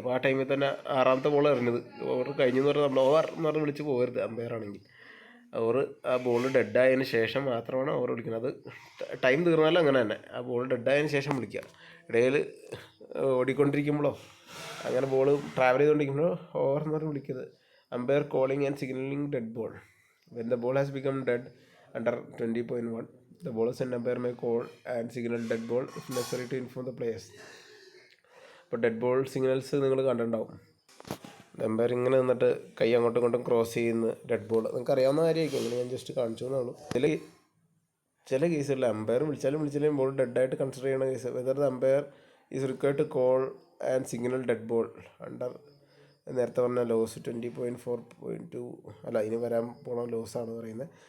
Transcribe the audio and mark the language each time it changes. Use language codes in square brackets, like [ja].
[ml] അപ്പോൾ ആ ടൈമിൽ തന്നെ 6ാമത്തെ ബോൾ എറിഞ്ഞത് ഓവർ കഴിഞ്ഞു എന്ന് പറഞ്ഞാൽ നമ്മൾ ഓവർ എന്ന് പറഞ്ഞ് വിളിച്ച് പോകരുത് അമ്പയർ ആണെങ്കിൽ. ഓവർ ആ ബോൾ ഡെഡായതിനു ശേഷം മാത്രമാണ് ഓവർ വിളിക്കുന്നത്. അത് ടൈം തീർന്നാലും അങ്ങനെ തന്നെ, ആ ബോൾ ഡെഡായതിനു ശേഷം വിളിക്കുക. ഇടയിൽ ഓടിക്കൊണ്ടിരിക്കുമ്പോഴോ അങ്ങനെ ബോൾ ട്രാവൽ ചെയ്തുകൊണ്ടിരിക്കുമ്പോഴോ ഓവർ എന്ന് പറഞ്ഞ് വിളിക്കുന്നത്. [en] Umpire calling and signalling dead ball. When the ball has become dead under 20.1, the bowlers and umpire may call and signal dead ball if necessary to inform the players. [ml] അപ്പോൾ dead ball signals നിങ്ങൾ കണ്ടിട്ടുണ്ടാവും. Empire ഇങ്ങനെ നിന്നിട്ട് കൈ അങ്ങോട്ടും ഇങ്ങോട്ടും cross ചെയ്യുന്ന dead ball നിങ്ങൾക്ക് അറിയാവുന്ന കാര്യമായിരിക്കും. ഇങ്ങനെ ഞാൻ ജസ്റ്റ് കാണിച്ചു എന്നേ ഉള്ളൂ. ചില കേസുകളിൽ എംപയർ വിളിച്ചാലും ബോൾ ഡെഡായിട്ട് കൺസിഡർ ചെയ്യുന്ന case [en] whether the umpire is required to call and signal dead ball under [ml] നേരത്തെ പറഞ്ഞ ലോസ് 20.4.2 അല്ല ഇനി വരാൻ പോണ ലോസാണ് പറയുന്നത്.